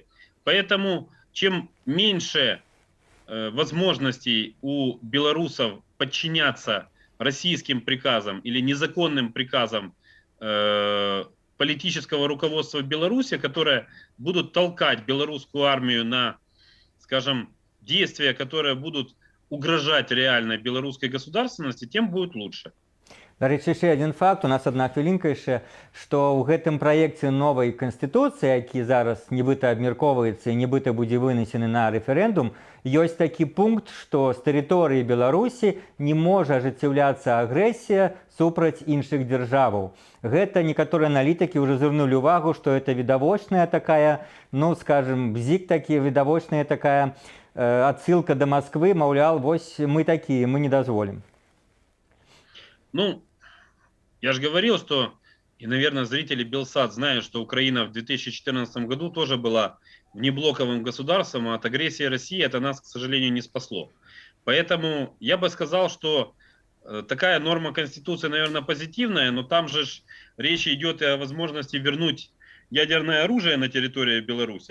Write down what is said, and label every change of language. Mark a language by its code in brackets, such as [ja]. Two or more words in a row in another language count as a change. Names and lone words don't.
[ru] Поэтому чем меньше возможностей у белорусов подчиняться российским приказам или незаконным приказам политического руководства Беларуси, которые будут толкать белорусскую армию на, скажем, действия, которые будут угрожать реально белорусской государственности, тем будет лучше. [be] Дарэчы, яшчэ адзін факт, у нас адна хвілінка яшчэ, што ў гэтым праекце новай канстытуцыі, які зараз нібыта абмяркоўваецца і нібыта будзе вынесены на рэферэндум, ёсць такі пункт, што з тэрыторыі Беларусі не можа ажыццяўляцца агрэсія супраць іншых дзяржаваў. Гэта некаторыя аналітыкі ўжо звярнулі ўвагу, што [ru] это відавочная [be] такая, ну, скажем, бзік такі, відавочная такая адсылка да Масквы, маўляў, вось мы такія, мы не дазволім. Ну, [ru] я же говорил, что, и, наверное, зрители Белсат знают, что Украина в 2014 году тоже была внеблоковым государством, а от агрессии России это нас, к сожалению, не спасло. Поэтому я бы сказал, что такая норма Конституции, наверное, позитивная, но там же речь идет и о возможности вернуть ядерное оружие на территорию Беларуси.